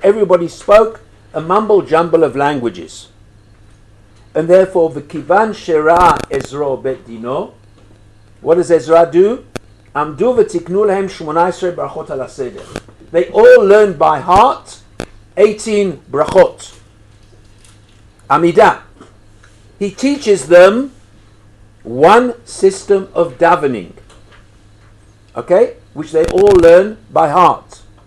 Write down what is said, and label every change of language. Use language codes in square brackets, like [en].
[en] Everybody spoke a mumble jumble of languages. And therefore, [he] וכיוון שראה עזרא בית דינו, [en] what does Ezra do? [he] עמדו ותקנו להם 18 ברכות על הסדר. [en] They all learned by heart 18 brachot. Amidah. He teaches them one system of davening, okay, which they all learn by heart.